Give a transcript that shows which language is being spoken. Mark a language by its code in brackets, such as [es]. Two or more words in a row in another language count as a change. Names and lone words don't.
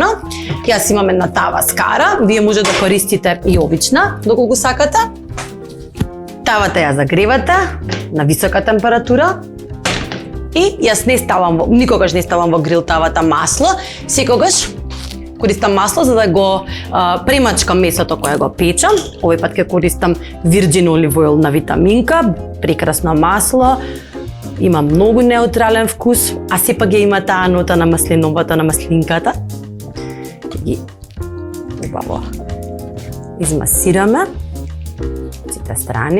[mk] Јас имам една тава скара, вие може да користите и обична, доколку сакате. Тавата ја загревате на висока температура и јас никогаш не ставам во грил тавата масло, секогаш користам масло за да го премачкам месото кое го печам. Овој пат ќе користам [en] virgin olive oil [mk] на витаминка, прекрасно масло, има многу неутрален вкус, а сепак ја има таа нота на маслиновата, на маслинката. И убаво измасираме сите страни.